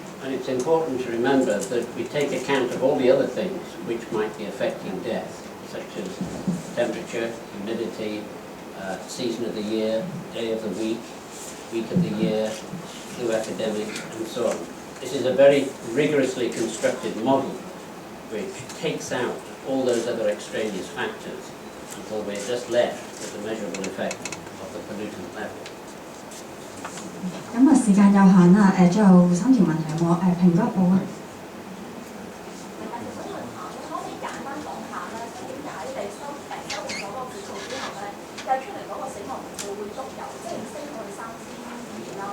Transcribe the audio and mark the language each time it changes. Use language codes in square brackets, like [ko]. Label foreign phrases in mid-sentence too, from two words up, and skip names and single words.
[en] And it's important to remember that we take account of all the other things which might be affecting death, such as temperature, humidity, season of the year, day of the week of the year, flu epidemic, and so on. This is a very rigorously constructed model which takes out all those other extraneous factors until we're just left with the measurable effect of the pollutant level. [yue] 咁啊，時間有限啦，最後3條問題我評估一報啊。想問下，可唔可以簡單講下咧？即係點解你收完咗嗰個指數之後咧，計出嚟嗰個死亡人數會足有，即係唔升到去3200啦？